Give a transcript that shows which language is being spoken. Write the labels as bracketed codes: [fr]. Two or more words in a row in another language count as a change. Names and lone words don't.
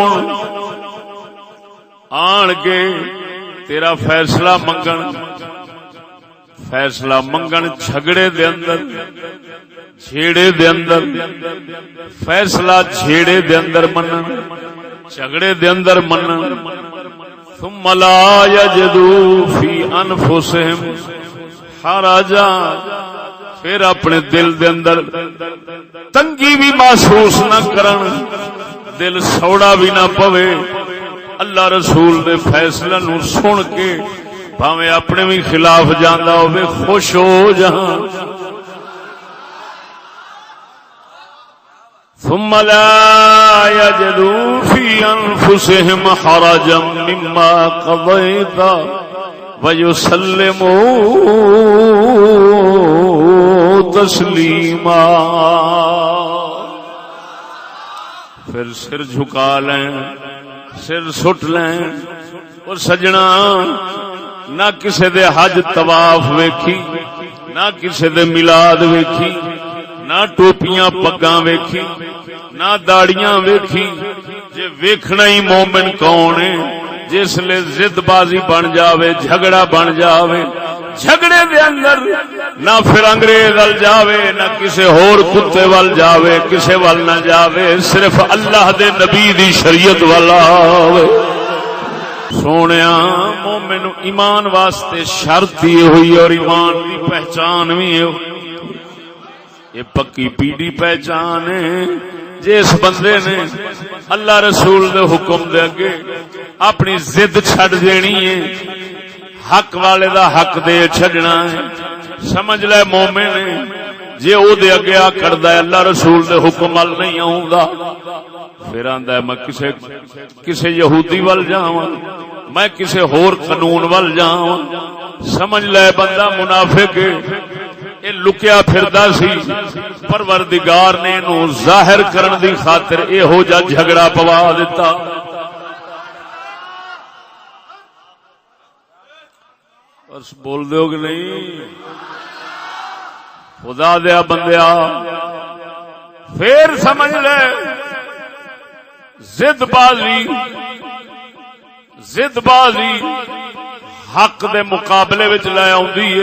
[pa] آن کے تیرا فیصلہ منگن جھگڑے دے اندر جھیڑے دے اندر فیصلہ جھیڑے دے اندر منن، جھگڑے دے اندر منن، [ar] ثم لا یجدوا فی انفسہم حرجا [pa] پھر اپنے دل دے اندر تنگی بھی محسوس نہ کرن، دل سوڑا بھی نہ پوے، اللہ رسول دے فیصلے نو سن کے بھاویں اپنے بھی خلاف جاندا ہوے خوش ہو جہاں۔ [ar] ثم لا يجدوا في انفسهم حرجا مما قضيت ويسلموا تسلیما۔ [pa] پھر سر جھکا لیں، سر سٹ لیں، اور سجنا نہ کسے دے حج طواف ویکھی، نہ کسے دے میلاد ویکھی، نہ ٹوپیاں پگاں ویکھی، نہ داڑیاں ویکھی۔ جے ویکھنا ہی مومن کون ہے؟ جس لے ضد بازی بن جاوے، جھگڑا بن جاوے، جھگڑے دے اندر نہ پھر انگریز ول جاوے، نہ کسے ہور کتے ول جاوے، کسے ول نہ جاوے، صرف اللہ دے نبی دی شریعت والا ہوئے۔ سونیا مومن ایمان واسطے شرط یہ ہوئی، اور ایمان دی پہچان بھی ہے، یہ پکی پیڑی پہچان ہے۔ جس بندے نے اللہ رسول دے حکم دے اگے اپنی ضد چھڈ دینی ہے، حق والے دا حق دے چھڈنا ہے، سمجھ لے مومن ہے۔ جے او دے اگے آ کردا ہے اللہ رسول دے حکم ول نہیں آوندا، پھر آندا ہے میں کسے یہودی ول جاواں، میں کسے ہور قانون ول جاواں، سمجھ لے بندہ منافق ہے۔ یہ لکیا پھردا سی، پروردگار نے انو ظاہر کرن دی خاطر ایہو جا جھگڑا پوا دیتا۔ بس بول دیو کہ نہیں؟ خدا دیا بندیا پھر سمجھ لے، ضد بازی زد بازی حق دے مقابلے وچ لے آوندی ہے.